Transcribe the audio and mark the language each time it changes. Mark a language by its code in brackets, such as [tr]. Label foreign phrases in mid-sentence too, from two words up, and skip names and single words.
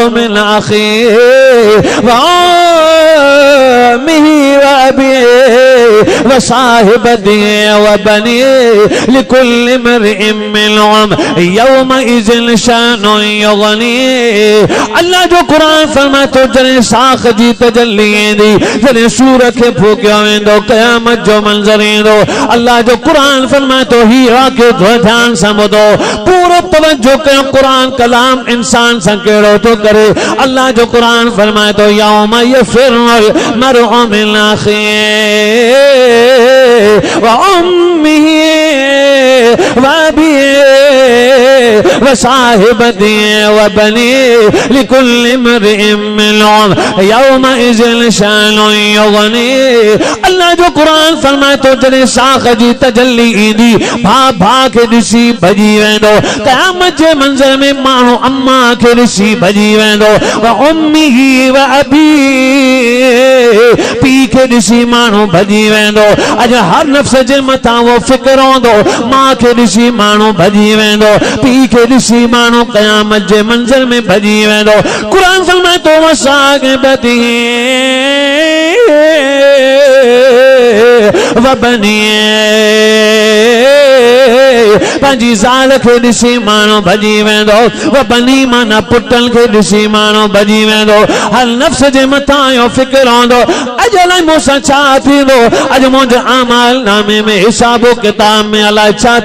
[ar] من أخيه وأمه وأبيه وصاحبته وبنيه لكل امرئ منهم يومئذ شأن يغنيه. [sd] अल्लाह जो कुरान फरमाए तो जॾहिं साख जी तजल्ली ईंदी, जॾहिं सूर खे फूकियो वेंदो, क़यामत जो मंज़र ईंदो। अल्लाह जो कुरान फरमाए तो हीरा के ध्यान सां ॿुधो, पूरो तवज्जो कयो, कुरान कलाम इंसान सां कहिड़ो तो करे। अल्लाह जो कुरान फरमाए तो [ar] يوم يفر المرء من أخيه وأمه وأبيه وصاحبته وبنيه لكل امرئ منهم يومئذ شأن يغنيه. [sd] अल्लाह जो कुरान फरमाए तो जॾहिं साख जी तजल्ली ईंदी, भाउ भाउ खे ॾिसी भॼी वेंदो। क़यामत जे मंज़र में माण्हू अम्मा खे ॾिसी भॼी वेंदो। [ar] وأمه وأبيه, [sd] पीउ खे ॾिसी माण्हू भॼी वेंदो। अॼु हर नफ़्स जे मथां वो फ़िक्र हूंदो, माउ खे ॾिसी माण्हू भॼी वेंदो, पीउ खे ॾिसी माण्हू क़यामत जे मंज़र में भॼी वेंदो। कुरान फरमाए तो [ar] وصاحبته وبنيه [sd] पंहिंजी ज़ाल खे ॾिसी माण्हू भॼी वेंदो [ar] وبني [sd] माना पुटनि खे ॾिसी माण्हू भॼी वेंदो हर नफ़्स जे मथां इहो फ़िक्र हूंदो अॼु अलाए मूंसां छा थींदो अॼु मुंहिंजे आमाल नामे में हिसाबो किताब में अलाए छा